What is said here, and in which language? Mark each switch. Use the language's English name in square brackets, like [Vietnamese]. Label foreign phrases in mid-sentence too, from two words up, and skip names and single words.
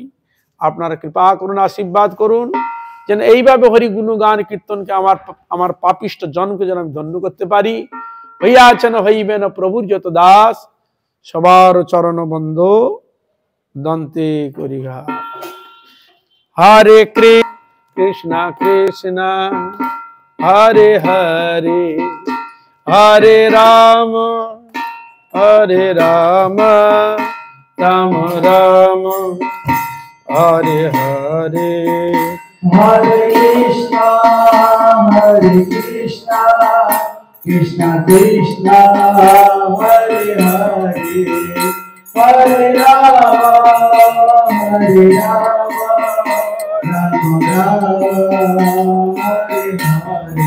[Bangla] আপনারা কৃপা করুন, আশীর্বাদ করুন যেন এইভাবে হরি গুণগান কীর্তনকে আমার পাপিষ্ট জনকে যেন আমি ধন্য করতে পারি। হইয়াছেন হইবেন প্রভুর যত দাস, সবার চরণ বন্ধ দন্তে করিঘা। [Sanskrit] হরে কৃষ্ণ কৃষ্ণ হরে হরে, হরে রাম রাম রাম হরে হরে। হরে কৃষ্ণ কৃষ্ণ কৃষ্ণ হরে হরে হরে রাম রাম রাম হরে হরে.